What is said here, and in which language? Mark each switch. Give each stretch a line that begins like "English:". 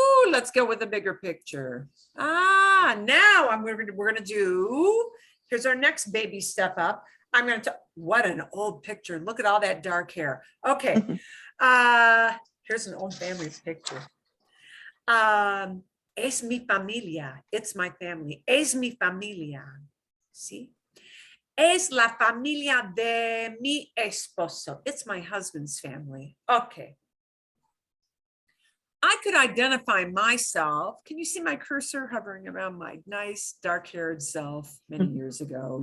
English: Let's go with a bigger picture. Now we're gonna do, here's our next baby step up. I'm gonna, what an old picture. Look at all that dark hair. Okay, here's an old family's picture.
Spanish: Es mi familia,
English: it's my family.
Spanish: Es mi familia, see? Es la familia de mi esposo.
English: It's my husband's family. Okay. I could identify myself. Can you see my cursor hovering around my nice dark-haired self many years ago?